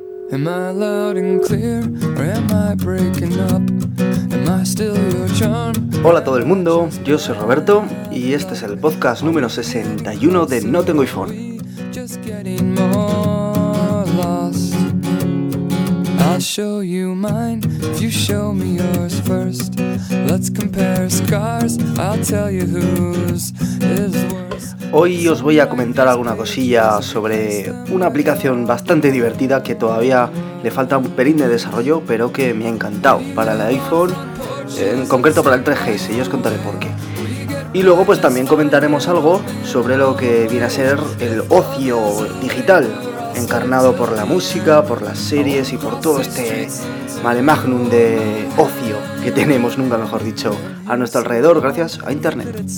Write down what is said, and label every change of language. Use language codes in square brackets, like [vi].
[en] Am I loud and clear, or am I breaking up? Am I still your charm? [es] Hola a todo el mundo, yo soy Roberto y este es el podcast número 61 de No Tengo iPhone. [en] Just getting more lost. I'll show you mine if you show me yours first. Let's compare scars. I'll tell you whose is worse. [es] Hoy os voy a comentar alguna cosilla sobre una aplicación bastante divertida que todavía le falta un pelín de desarrollo, pero que me ha encantado para el iPhone, en concreto para el 3GS, y os contaré por qué. Y luego pues también comentaremos algo sobre lo que viene a ser el ocio digital, encarnado por la música, por las series y por todo este male magnum de ocio que tenemos, nunca mejor dicho, a nuestro alrededor gracias a Internet.